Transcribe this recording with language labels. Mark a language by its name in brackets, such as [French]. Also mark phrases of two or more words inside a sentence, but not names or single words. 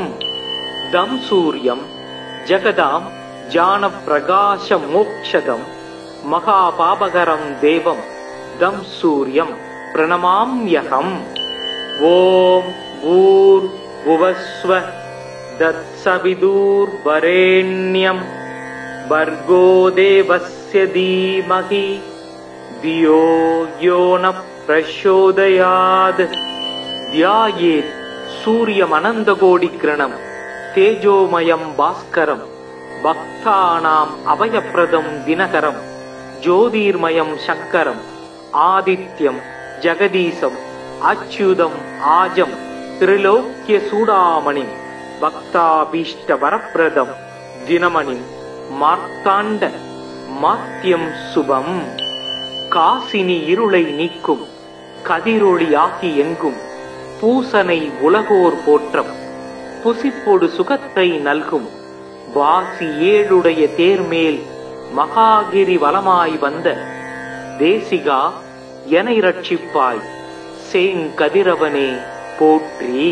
[Sanskrit] तं सूर्यं जगतां ज्ञानप्रकाशमोक्षदम् महापापहरं देवं तं सूर्यं प्रणमाम्यहम्. ॐ भूर्भुवस्वः तत्सवितुर्वरेण्यम् भर्गो देवस्य धीमहि धियो यो न प्रचोदयात् ध्यायेत् सूर्यमनन्तकोटिकिरणं तेजोमयं भास्करं भक्तानाम् अभयप्रदं दिनकरं ज्योतिर्मयं शङ्करम् आदित्यं जगदीशम् अच्युतम् आजं त्रिलोक्यचूडामणिं भक्ताभीष्टवरप्रदं दिनमणिं मार्तण्ड माद्यं शुभम्. [Tamil] காசினி இருளை நீக்கும் கதிரொளியாகி எங்கும் பூசனை உலகோர் போற்றம் புசிப்பொடு சுகத்தை நல்கும் வாசி ஏழுடைய தேர்மேல் மகாகிரி வலமாய் வந்த தேசிகா எனை ரட்சிப்பாய் சேங்கதிரவனே போற்றி.